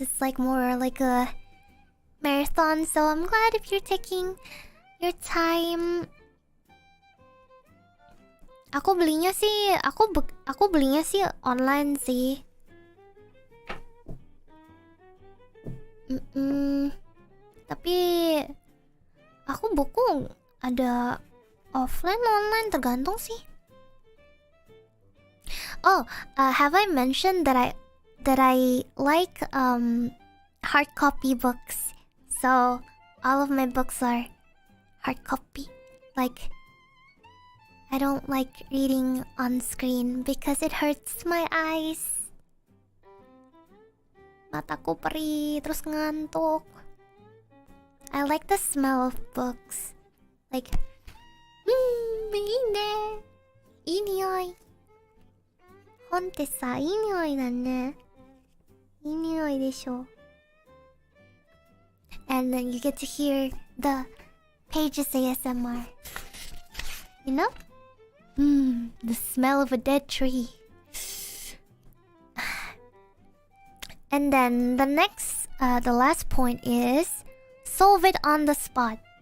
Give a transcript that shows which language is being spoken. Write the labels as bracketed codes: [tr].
[en] It's like more like a marathon. So I'm glad if you're taking your time. [id] Aku belinya sih online sih. Tapi aku buku ada offline online tergantung sih. [en] Oh, have I mentioned that I like hard copy books? So all of my books are hard copy. Like, I don't like reading on screen because it hurts my eyes. [id] Mataku perih, terus ngantuk. [en] I like the smell of books. [ja] Like, begini. いい匂い。本ってさ、いい匂いだね。いい匂いでしょ。 [en] and then you get to hear the pages ASMR. You know? The smell of a dead tree. And then the last point is solve it on the spot.